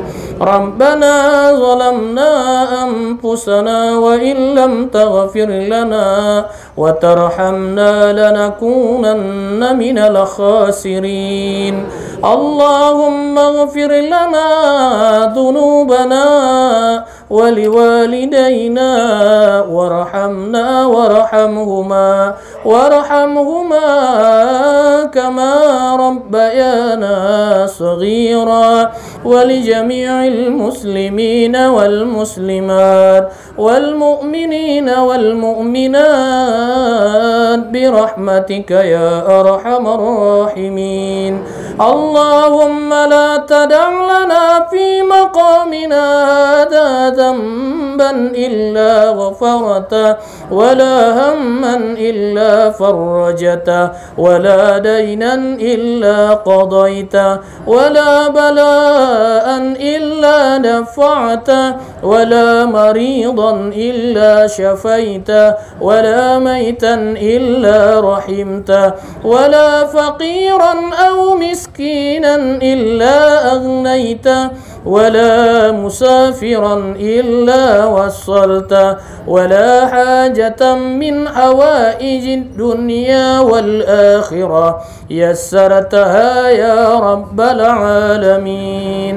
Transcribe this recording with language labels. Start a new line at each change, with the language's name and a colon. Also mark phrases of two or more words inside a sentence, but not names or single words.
Arabic: ربنا ظلمنا أنفسنا وإن لم تغفر لنا وترحمنا لنكونن من الخاسرين. اللهم اغفر لنا ذنوبنا ولوالدينا وارحمنا وارحمهما كما ربيانا صغيرا ولجميع المسلمين والمسلمات والمؤمنين والمؤمنات برحمتك يا أرحم الراحمين. اللهم لا تدع لنا في مقامنا هذا ذنبا إلا غفرت ولا هما إلا فرجت ولا دينا إلا قضيت ولا بلاء إلا دفعت ولا مريضا إلا شفيت ولا ميتا إلا رحمت ولا فقيرا أو مسكينا إلا أغنيت ولا مسافرا إلا وصلت ولا حاجة من حوائج الدنيا والآخرة يسرتها يا رب العالمين.